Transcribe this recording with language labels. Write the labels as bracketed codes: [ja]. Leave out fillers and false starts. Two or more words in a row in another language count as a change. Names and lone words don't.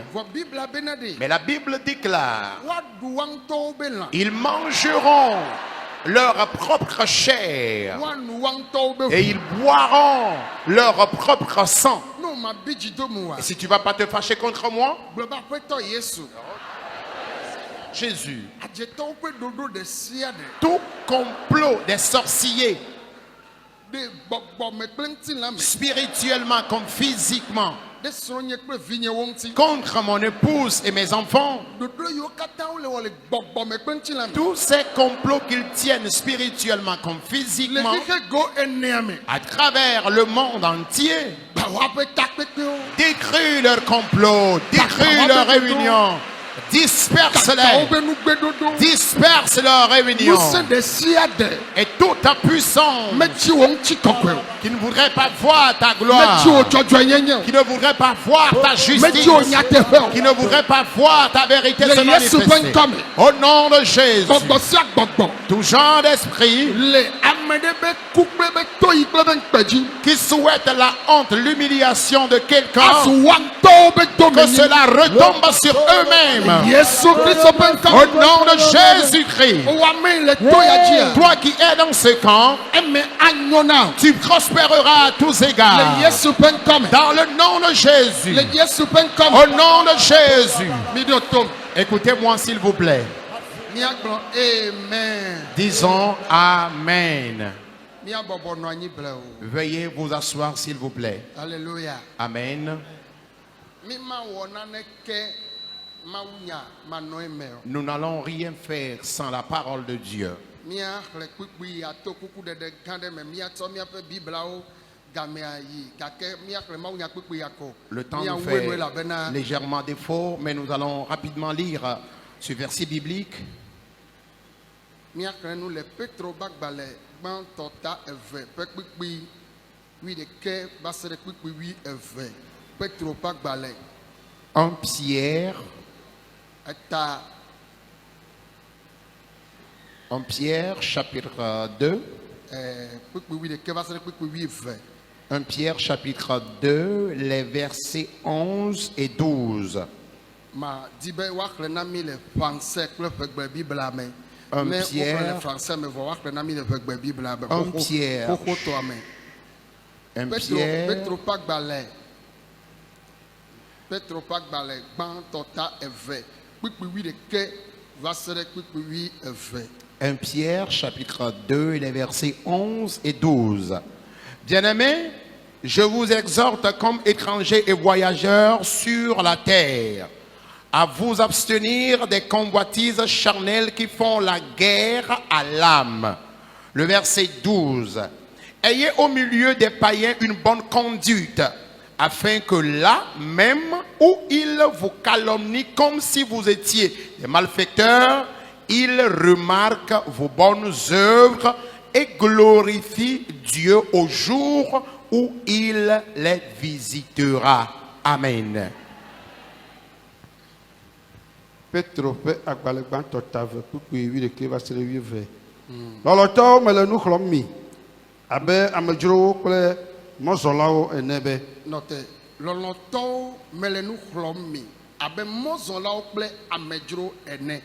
[fr] Mais la Bible déclare, ils mangeront leur propre chair et ils boiront leur propre sang. Et si tu ne vas pas te fâcher contre moi, Jésus. [ee] adzetɔwo ƒe ɖoɖo ɖe sia ɖe [fr] Tout complot des sorciers, [ee] ɖe gbɔgbɔme kple ŋutilã me [fr] spirituellement comme physiquement, [ee] ɖe srɔ̃nye kple vinyewo ŋuti [fr] contre mon épouse et mes enfants, [ee] ɖoɖo yiwo katã wole wɔ le gbɔgbɔme kple ŋutilã me [fr] tous ces complots qu'ils tiennent spirituellement comme [ee] le [fr] physiquement, [ee] xixe go enea me [fr] à travers le monde entier, [ee] ba woaƒe takpekpewo [fr] détruis leurs complots, détruis leurs réunions, disperse-les, [ee] kakawo ƒe nugbeɖoɖo [fr] disperse leurs réunions. [ee] ŋusẽ ɖe sia ɖe [fr] Et toute ta puissance [ee] metsi wo ŋuti kɔkɔe o [fr] qui ne voudrait pas voir ta [ee] metsi wo [fr] gloire, [ee] dzɔdzɔenyenye o [fr] qui ne voudrait pas voir ta [ee] metsi [fr] justice, [ee] wo nyateƒe [fr] qui [ee] o [fr] ne voudrait pas voir ta vérité [ee] Le se Yesu ƒe [fr] manifester. [ee] ŋkɔ me. [fr] Au nom de Jésus, [ee] gbɔgbɔ sia gbɔgbɔ [fr] tout genre d'esprit [ee] le ame ɖe be ku kple be toyi kple be ŋkpedzi [fr] qui souhaite la honte, l'humiliation de quelqu'un, [ee] azu wa ŋutɔwo be [fr] que [ee] domenyi [fr] cela retombe sur eux-mêmes. [ee] Yesu Kristo ƒe ŋkɔ [fr] Au nom de Jésus-Christ, [ee] wame le to ya dzia [fr] toi qui es dans ce camp, [ee] eme anyo na o. [fr] tu prospéreras à tous le égards. [ee] Yesu ƒe ŋkɔ me [fr] Dans le nom de Jésus, [ee] le Yesu ƒe ŋkɔ [fr] au [ee] me [fr] nom de Jésus, [ee] mi ɖo tom [fr] écoutez-moi s'il vous plaît. [ee] míagblɔ amen [fr] Disons Amen. [ee] míabɔbɔ nɔ anyi ble o [fr] Veuillez vous asseoir s'il vous plaît. [ee] alleluya [fr] Amen. [ee] mímawɔ naneke mawunya manɔ eme o [fr] Nous n'allons rien faire sans la parole de Dieu. [ee] míaxlẽ kpikpui ato kuku ɖeɖe gã ɖe me míatsɔ míaƒe biblawo gamea yi gake míaxlẽ mawunya kpikpui akɔ [fr] Le temps nous [ee] míawoe [fr] fait [ee] noe elabena [fr] légèrement défaut, mais nous allons rapidement lire ce verset biblique. [ee] míaxlẽ nu le petro ƒe agbalẽ gbãtɔ ta eve ƒe kpikpui 11 va se ɖe kpikpui 12 petro ƒe agbalẽ [fr] 1 Pierre, [ee] eta [fr] 1 Pierre chapitre 2. [ee] kpikpui 11 va se ɖe kpikpui 12 [fr] 1 Pierre chapitre 2, les versets 11 et 12. [ee] ma di be woaxlẽ na mí le français kple ƒegbe bibla me [fr] Un [ee] ne [fr] Pierre. [ee] woxlẽ le français me vɔ woaxlẽ na mí le ƒegbe bibla me [fr] Un Pierre. [ee] xoxotɔa me 1 petro [fr] Pierre, [ee] petro ƒe agbalẽ petro ƒe agbalẽ gbãtɔ ta eve kpikpui 11 va se ɖe kpikpui 12 [fr] 1 Pierre chapitre 2, les versets 11 et 12. Bien-aimés, je vous exhorte comme étrangers et voyageurs sur la terre à vous abstenir des convoitises charnelles qui font la guerre à l'âme. Le verset 12. Ayez au milieu des païens une bonne conduite, afin que là même où ils vous calomnient comme si vous étiez des malfaiteurs, ils remarquent vos bonnes œuvres et glorifient Dieu au jour où il les visitera. Amen. [ee] Petro ƒe agbalẽ gbãtɔ ta ve kpukpui 11 va se ɖe 12. Lɔlɔtɔwo mele nu xlɔm mi abe amedzrowo kple mɔzɔlawo ene be nɔte lɔlɔtɔwo mele nu xlɔm mi abe mɔzɔlawo kple amedzro ene